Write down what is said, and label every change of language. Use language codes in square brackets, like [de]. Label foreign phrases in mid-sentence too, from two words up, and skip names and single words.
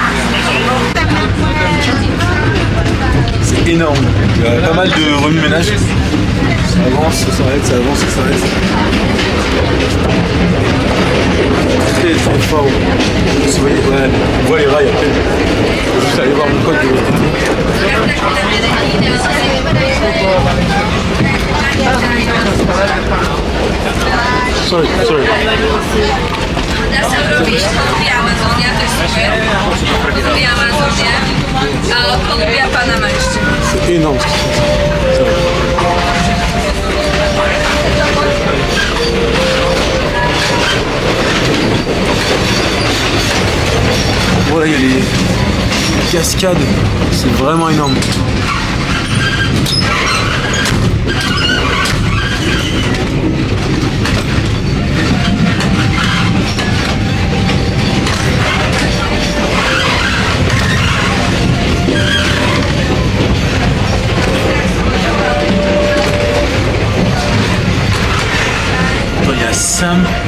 [fr] C'est énorme. Il y a pas mal de remue-ménage. Ça avance, ça s'arrête, ça avance, ça s'arrête. Très très fort. Vous voyez, ouais, on voit les rails après. Je vais juste aller voir mon pote de l'autre côté. Sorry. [pl] Lubię Amazonię, to jest super. Lubię Amazonię, a polubię Panamę jeszcze. [fr] C'est énorme ce qui se passe. Voilà, il y a les cascades, c'est vraiment énorme. Il y a Sam.